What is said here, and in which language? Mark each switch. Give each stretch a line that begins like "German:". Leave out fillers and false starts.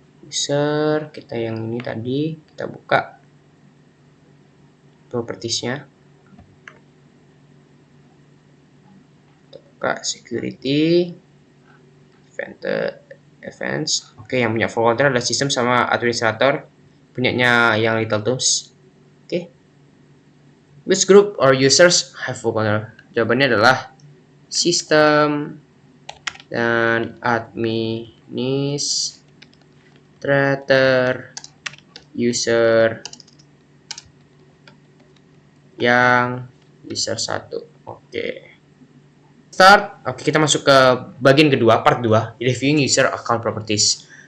Indonesian: User kita yang ini tadi kita buka propertiesnya. Kita buka security. Events. Oke, yang punya full control adalah sistem sama administrator. Punyanya yang Little Tools. Oke.
English: Which group or users have full control?
Indonesian: Jawabannya adalah sistem dan administrator user yang user 1. Oke. Start. Oke, kita masuk ke bagian kedua,
English: part 2, reviewing user account properties.